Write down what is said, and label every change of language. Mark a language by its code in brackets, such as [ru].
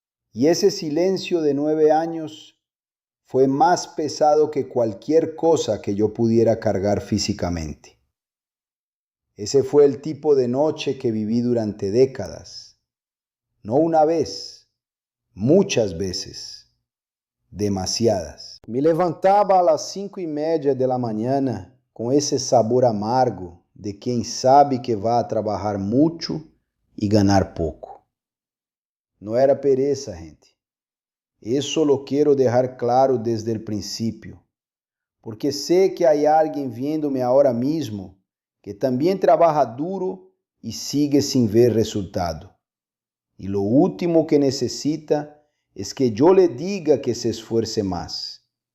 [es] Y ese silencio de 9 años fue más pesado que cualquier cosa que yo pudiera cargar físicamente. Ese fue el tipo de noche que viví durante décadas. No una vez, muchas veces, demasiadas. Me levantaba a las 5:30 de la mañana [pt] com esse sabor amargo de quem sabe que vai trabalhar muito e ganhar pouco. Não era pereza, gente. Isso [es] lo [pt] quero deixar claro [es] desde el principio, porque sé que hay alguien viéndome ahora mismo que también trabaja duro y sigue sin ver resultado. Y lo último que necesita es que yo le diga que se esfuerce más.